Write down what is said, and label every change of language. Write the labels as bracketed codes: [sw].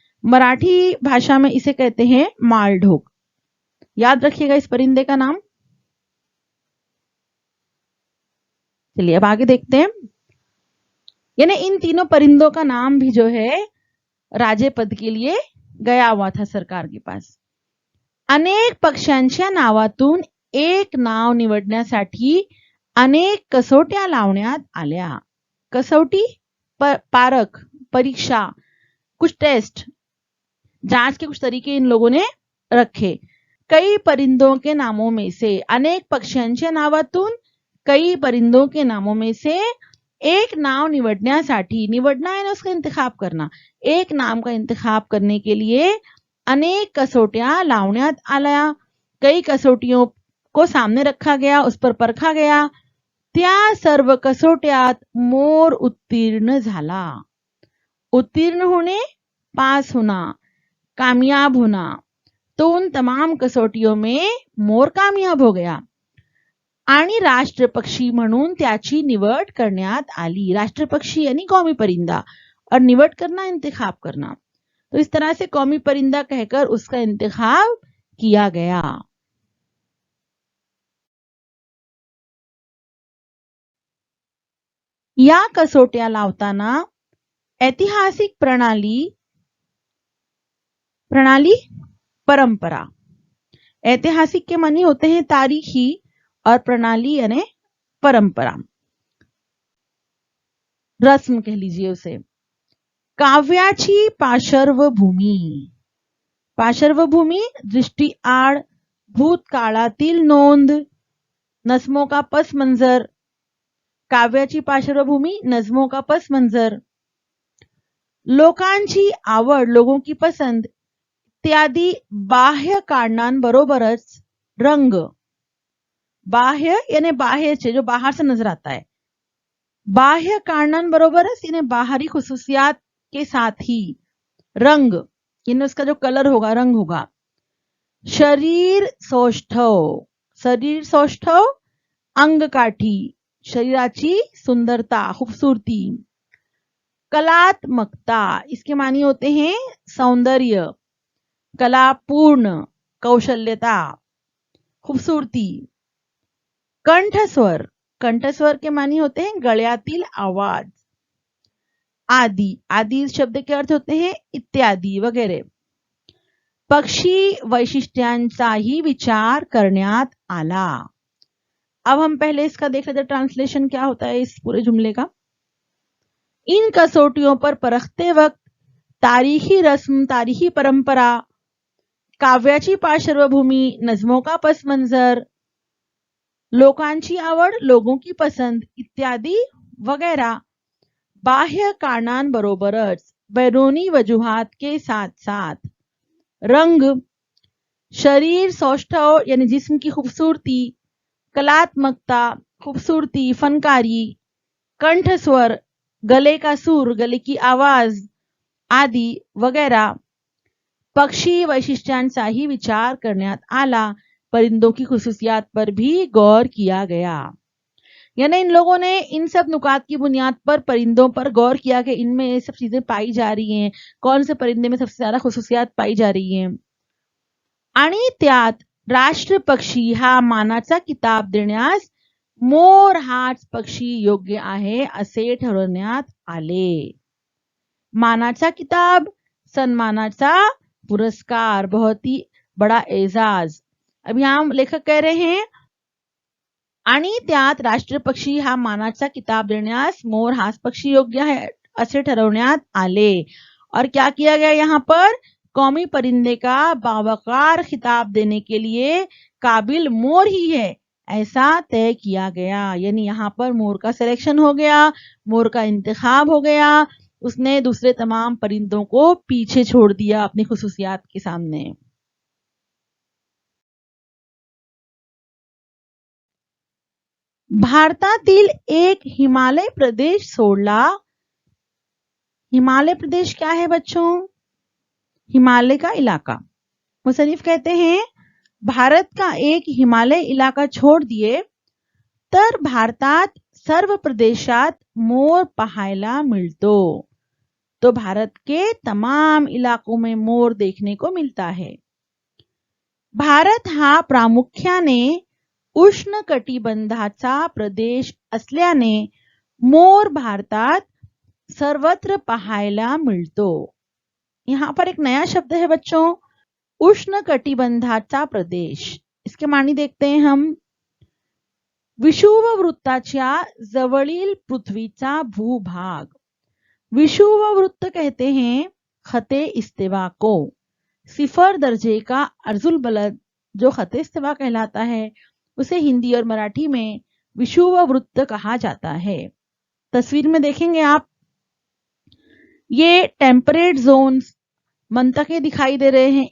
[hi] मराठी भाषा में इसे कहते हैं मालढोक. याद रखिएगा इस परिंदे का नाम. चलिए अब आगे देखते हैं. यानी इन तीनों परिंदों का नाम भी जो है राजे पद के लिए गया हुआ था सरकार के पास. [mr] अनेक पक्ष्यांच्या नावातून एक नाव निवडण्यासाठी अनेक कसोट्या लावण्यात आल्या. [hi] कसौटी, पारख, परीक्षा, कुछ टेस्ट, जांच के कुछ तरीके इन लोगों ने रखे. कई परिंदों के नामों में से, [mr] अनेक पक्ष्यांच्या नावातून [hi] कई परिंदों के नामों में से [mr] एक नाव निवडण्यासाठी, [hi] निवडना है ना उसका इंतखाब करना, एक नाम का इंतखाब करने के लिए [mr] अनेक कसोटियां लावण्यात आल्या. [hi] कई कसोटियों को सामने रखा गया, उस पर परखा गया. [mr] त्या सर्व कसोट्यात मोर उत्तीर्ण झाला. [hi] उत्तीर्ण होने, पास होना, कामयाब होना. तो उन तमाम कसोटियों में मोर कामयाब हो गया [mr] आणि राष्ट्रपक्षी म्हणून त्याची निवड करण्यात आली. [hi] राष्ट्रपक्षी यानी कौमी परिंदा, और निवड करना, इंतखाब करना. तो इस तरह से कौमी परिंदा कहकर उसका इंतखाब किया गया. [mr] या कसोट्या लावताना ऐतिहासिक प्रणाली, परंपरा. [hi] ऐतिहासिक के मानी होते हैं तारीखी, और प्रणाली यानी परंपरा, रस्म कह लीजिए उसे. [mr] काव्याची पार्श्वभूमी. पार्श्वभूमी, दृष्टी आड़, भूतकाळातील नोंद, [hi] नज्मों का पस मंजर. [mr] काव्याची पार्श्वभूमी, [hi] नज्मों का पस मंजर. [mr] लोकांची आवड, [hi] लोगों की पसंद [mr] इत्यादी बाह्य कारणांबरोबरच रंग. [hi] बाह्य यानी बाह्य से, जो बाहर से नजर आता है. [mr] बाह्य कारणांबरोबरच [hi] यानी बाहरी खुसूसियात के साथ ही रंग, यानी उसका जो कलर होगा, रंग होगा. [mr] शरीर सौष्ठव. शरीर सौष्ठव, अंगकाठी, शरीराची सुंदरता, खूबसूरती. [hi] कलात्मकता, इसके मानी होते हैं सौंदर्य, कलापूर्ण, कौशल्यता, खूबसूरती. कंठस्वर. कंठस्वर के मानी होते हैं [mr] गळ्यातील आवाज. [hi] आदि. आदि शब्द के अर्थ होते हैं इत्यादि, वगैरह. [mr] पक्षी वैशिष्ट्यांचाही विचार करण्यात आला. [hi] अब हम पहले इसका देख लेते हैं ट्रांसलेशन क्या होता है इस पूरे जुमले का. इन कसौटियों पर परखते वक्त तारीखी रस्म, तारीखी परंपरा, [mr] काव्याची पार्श्वभूमी, [hi] नज्मों का पस मंजर, [mr] लोकांची आवड, [hi] लोगों की पसंद इत्यादि वगैरह [mr] बाह्य कारणांबरोबरच [hi] बैरूनी वजूहात के साथ साथ रंग, शरीर सौष्ठव यानी जिस्म की खूबसूरती, कलात्मकता, खूबसूरती, फनकारी, कंठस्वर, गले का सुर, गले की आवाज आदि वगैरह [mr] पक्षी वैशिष्ट्यांचाही विचार करण्यात आला. [hi] परिंदों की खुसूसियात पर भी गौर किया गया. यानी इन लोगों ने इन सब नुकात की बुनियाद पर परिंदों पर गौर किया कि इनमें ये सब चीजें पाई जा रही हैं, कौन से परिंदे में सबसे ज्यादा खुसूसियात पाई जा रही हैं. [mr] आणि त्यात राष्ट्र पक्षी हा मानाचा किताब देण्यास मोर हाच पक्षी योग्य आहे असे ठरवण्यात आले. मानाचा किताब, सन्मानाचा पुरस्कार, [hi] बहुत ही बड़ा एजाज. अब यहाँ लेखक कह रहे हैं [mr] आणि त्यात राष्ट्रपक्षी हा मानाचा किताब देण्यास मोर हाच पक्षी योग्य है असे ठरवण्यात आले. [hi] और क्या किया गया यहाँ पर, कौमी परिंदे का बावकार खिताब देने के लिए काबिल मोर ही है ऐसा तय किया गया. यानी यहाँ पर मोर का सिलेक्शन हो गया, मोर का इंतखाब हो गया. उसने दूसरे तमाम परिंदों को पीछे छोड़ दिया अपनी खुसूसियात के सामने. [mr] भारतातील एक हिमालय प्रदेश सोडला. [hi] हिमालय प्रदेश क्या है बच्चों? हिमालय का इलाका. मुसन्निफ कहते हैं भारत का एक हिमालय इलाका छोड़ दिए [mr] तर भारतात सर्व प्रदेशात मोर पाहायला मिळतो. [hi] तो भारत के तमाम इलाकों में मोर देखने को मिलता है. [mr] भारत हा प्रामुख्याने उष्णकटिबंधाचा प्रदेश असल्याने मोर भारतात सर्वत्र पाहायला मिळतो. [hi] यहाँ पर एक नया शब्द है बच्चों, उष्णकटिबंधाचा प्रदेश. इसके मानी देखते हैं हम. [mr] विषुववृत्ताच्या जवळील पृथ्वीचा भूभाग. [hi] विषुववृत्त कहते हैं खते इस्तेवा को. सिफर दर्जे का अर्जुल बलद जो खते इस्तेवा कहलाता है उसे हिंदी और मराठी में विषुववृत्त कहा जाता है. तस्वीर में देखेंगे आप, ये टेम्परेट जोन्स मंतके दिखाई दे रहे हैं.